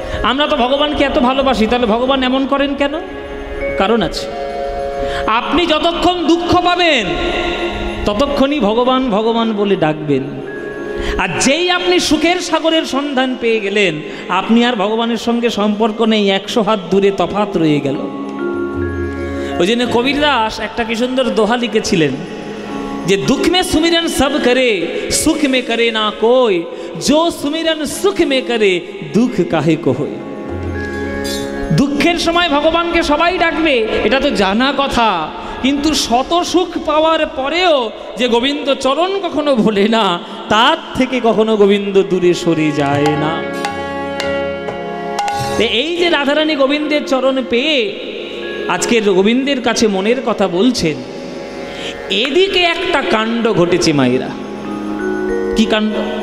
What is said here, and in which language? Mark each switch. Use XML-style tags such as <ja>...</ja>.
<bn>আমরা তো ভগবানকে এত ভালোবাসি, তাহলে ভগবান এমন করেন কেন? কারণ আছে। আপনি যতক্ষণ দুঃখ পাবেন ততক্ষণই ভগবান ভগবান বলে ডাকবেন, আর যেই আপনি সুখের সাগরের সন্ধান পেয়ে গেলেন আপনি আর ভগবানের সঙ্গে সম্পর্ক নেই, 100 হাত দূরে তফাৎ রয়ে গেল। ওই জন্য কবিরদাস একটা কি সুন্দর দোহা লিখেছিলেন যে</bn> <hi>दुख में सुमिरन सब करे सुख में करे ना कोई, जो सुमिरन सुख में करे दुख काहे को होय।</hi> <bn>দুঃখের সময় ভগবানকে সবাই ডাকবে, এটা তো জানা কথা, কিন্তু শত সুখ পাওয়ার পরেও যে গোবিন্দ চরণ কখনো ভোলে না, তার থেকে কখনো গোবিন্দ দূরে সরে যায় না। এই যে রাধারানী গোবিন্দের চরণ পেয়ে আজকের গোবিন্দের কাছে মনের কথা বলছেন, এদিকে একটা কাণ্ড ঘটেছে মায়েরা। কি কাণ্ড?</bn>